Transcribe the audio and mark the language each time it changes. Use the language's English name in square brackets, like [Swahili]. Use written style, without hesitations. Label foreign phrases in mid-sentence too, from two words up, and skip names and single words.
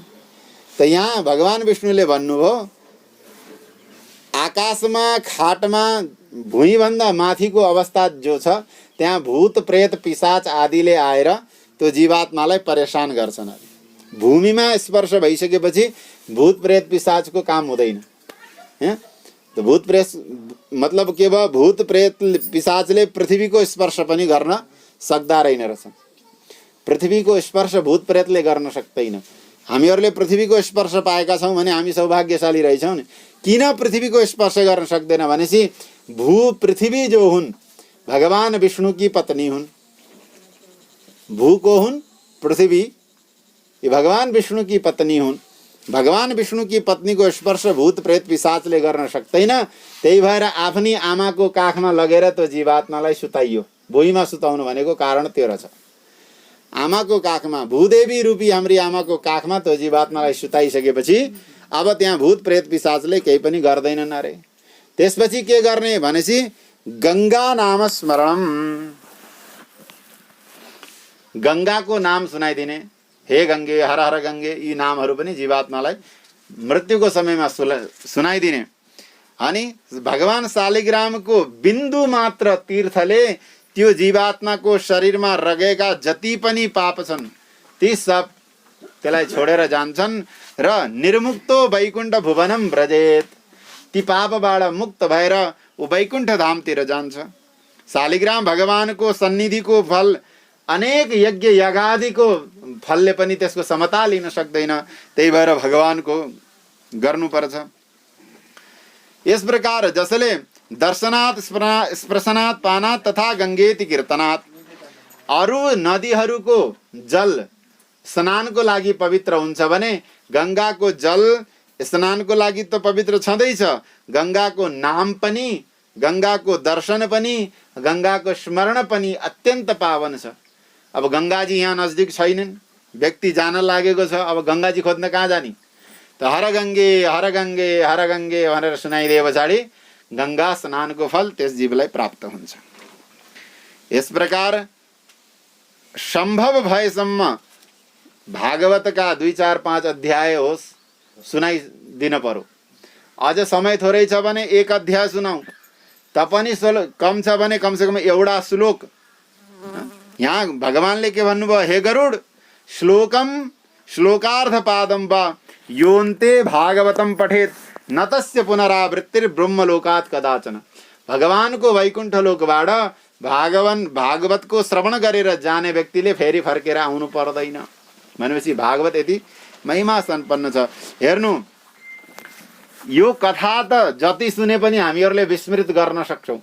[Nepali] त यहाँ भगवान विष्णुले भन्नुभयो आकाशमा खाटमा भुइँभन्दा माथिको अवस्था जो छ त्यहाँ भूत प्रेत पिशाच आदिले आएर त्यो जीवात्मालाई परेशान गर्छन्। भूमिमा स्पर्श भइसकेपछि भूत प्रेत पिशाचको काम हुँदैन। तो भूत प्रेत मतलब के भयो? भूत प्रेत पिशाचले पृथ्वीको स्पर्श पनि गर्न सक्दा रहेन रहेछन्। पृथ्वीको स्पर्श भूत प्रेतले गर्न सक्दैन। हामीहरूले पृथ्वीको स्पर्श पाएका छौँ भने हामी सौभाग्यशाली रहेछौँ नि। किन पृथ्वीको स्पर्श गर्न सक्दैन भनेपछि पृथ्वी जो हुन् भगवान विष्णु की पत्नी हुन्। भू को हुन्? पृथ्वी। ये भगवान विष्णु की पत्नी हुन्। भगवान विष्णु की पत्नी को स्पर्श भूत प्रेत पिशाचले गर्न सक्दैन। त्यही भएर आफ्नी आमाको काखमा लगेर त्यो जीवात्मालाई सुताइयो। भुइँमा सुताउनु भनेको कारण त्यो रहेछ। आमाको काखमा, भूदेवी रूपी हाम्री आमाको काखमा त्यो जीवात्मालाई सुताइसकेपछि अब त्यहाँ भूत प्रेत पिशाचले केही पनि गर्दैनन् अरे। त्यसपछि के गर्ने भनेपछि गंगा नाम स्मरणम, गंगाको नाम सुनाइदिने। [Sanskrit] हे गंगे, हर हर गंगे, [Nepali] यी नामहरू पनि जीवात्मालाई मृत्युको समयमा सुनाइदिने। अनि भगवान शालिग्रामको बिन्दु मात्र तीर्थले त्यो जीवात्माको शरीरमा रहेका जति पनि पाप छन् ती सब त्यसलाई छोडेर जान्छन् र [Sanskrit] निर्मुक्तो वैकुण्ठ भुवनम व्रजेत। [Nepali] ती पापबाट मुक्त भएर ऊ वैकुण्ठ धामतिर जान्छ। शालिग्राम भगवानको सन्निधिको फल अनेक यज्ञ यागादिको फलले पनि त्यसको समता लिन सक्दैन। त्यही भएर भगवानको गर्नुपर्छ। यस प्रकार जसले [Sanskrit] दर्शनात् स्पर्शनात् पानात् तथा गंगेति कीर्तनात्, [Nepali] अरू नदीहरूको जल स्नानको लागि पवित्र हुन्छ भने गंगाको जल स्नानको लागि त पवित्र छँदैछ। गंगाको नाम पनि, गंगाको दर्शन पनि, गंगाको स्मरण पनि अत्यन्त पावन छ। अब गंगाजी यहाँ नजदिक छैनन्, व्यक्ति जान लागेको छ। अब गंगाजी खोज्न कहाँ जाने? त हर गंगे हर गंगे हर गंगे भनेर सुनाइदिए पछाडि गंगा स्नानको फल त्यस जीवलाई प्राप्त हुन्छ। यस प्रकार सम्भव भएसम्म भागवतका 2, 4, 5 अध्याय होस् सुनाइदिन पर्यो। अझ समय थोरै छ भने एक अध्याय सुनाऊ, तपनि कम छ भने कमसेकम एउटा श्लोक। यहाँ भगवानले के भन्नुभयो? [Sanskrit] हे गरुड, श्लोकम श्लोकार्ध पादम वा योन्ते भागवतम पठेत न तस्य पुनरावृत्तिर ब्रह्मलोकात् कदाचन। [Nepali] भगवानको वैकुण्ठ लोकबाट भागवतको श्रवण गरेर जाने व्यक्तिले फेरि फर्केर आउनु पर्दैन भनेपछि भागवत यति महिमा सम्पन्न छ। हेर्नु, यो कथा त जति सुने पनि हामीहरूले विस्मृत गर्न सक्छौँ।